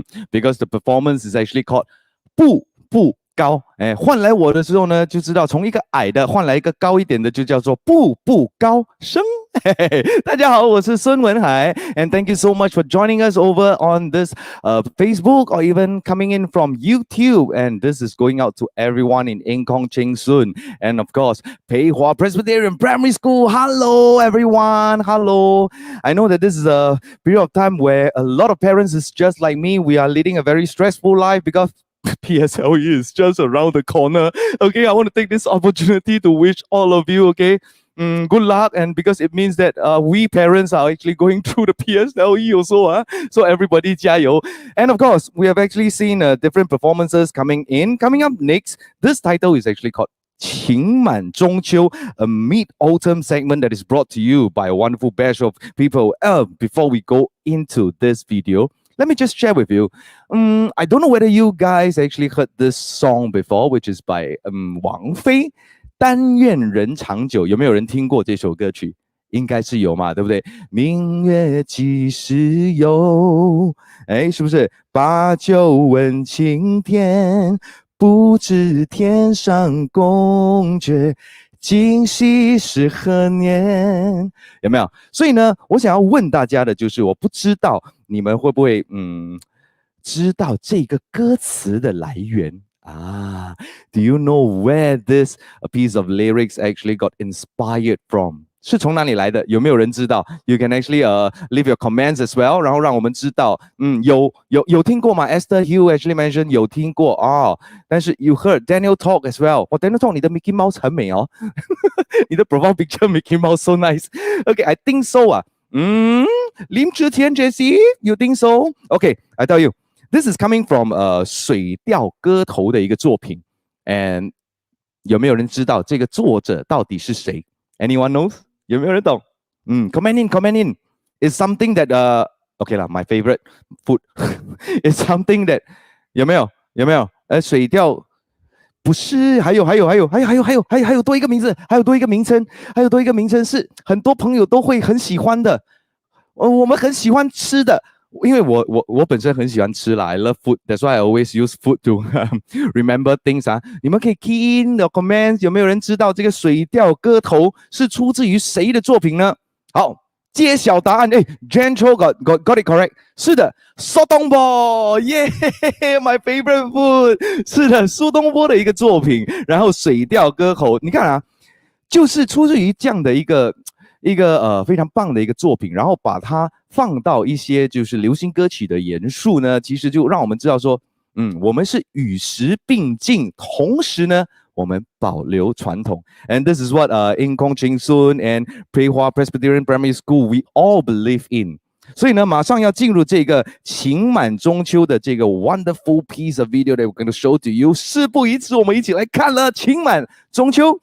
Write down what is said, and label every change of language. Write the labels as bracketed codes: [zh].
[en] Because the performance is actually called 步步高。 [zh] 换来我的时候呢，就知道从一个矮的换来一个高一点的，就叫做步步高升。大家好，我是孙文海 [en] and thank you so much for joining us over on this Facebook or even coming in from YouTube. And this is going out to everyone in Cheng Soon and of course Pei Hua Presbyterian Primary School. Hello everyone, hello. I know that this is a period of time where a lot of parents is just like me. We are leading a very stressful life because PSLE is just around the corner. Okay, I want to take this opportunity to wish all of you, okay, good luck, and because it means that we parents are actually going through the PSLE also. So everybody 加油. And of course, we have actually seen different performances coming in. Coming up next, this title is actually called 情满中秋, a mid-autumn segment that is brought to you by a wonderful batch of people. Before we go into this video, let me just share with you. I don't know whether you guys actually heard this song before, which is by Wang Fei. [zh] 但愿人长久，有没有人听过这首歌曲？应该是有嘛，对不对？明月几时有？是不是？把酒问青天，不知天上宫阙，今夕是何年？有没有？所以呢，我想要问大家的就是，我不知道你们会不会知道这个歌词的来源啊 ？ [en] Do you know where this piece of lyrics actually got inspired from？ [zh] 是从哪里来的？有没有人知道 [en] ？You can actually leave your comments as well， [zh] 然后让我们知道。有听过吗 [en] ？Esther Hugh actually mentioned [zh] 有听过哦，但是 [en] you heard Daniel talk as well。 Daniel talk 你的 Mickey Mouse [zh] 很美哦，你的 [en] profile picture Mickey Mouse so nice。 Okay, I think so 啊。林志天 Jessie, you think so? Okay, I tell you, this is coming from [zh] 水调歌头的一个作品 [en] ，and [zh] 有没有人知道这个作者到底是谁 [en] ？Anyone knows？ [zh] 有没有人懂？ [en] comment in. It's something that okay 啦 ，my favorite food. It's something that [zh] 有没有？水调不是，还有多一个名字，还有多一个名称是很多朋友都会很喜欢的。我们很喜欢吃的，因为我本身很喜欢吃啦 ， [en] I love food. That's why I always use food to remember things 啊。 [zh] 你们可以 [en] key in the comments， [zh] 有没有人知道这个水调歌头是出自于谁的作品呢？好，揭晓答案。 [en] Jen Cho got it correct。 [zh] 是的，苏东坡，耶、 [en] my favorite food。 [zh] 是的，苏东坡的一个作品，然后水调歌头，你看啊，就是出自于这样的一个非常棒的一个作品，然后把它放到一些就是流行歌曲的元素呢，其实就让我们知道说，我们是与时并进，同时呢，我们保留传统。 [en] And this is what Cheng Soon and Pei Hua Presbyterian Primary School we all believe in。 [zh] 所以呢，马上要进入这个情满中秋的这个 [en] wonderful piece of video that we're going to show to you。 [zh] 事不宜迟，我们一起来看了情满中秋。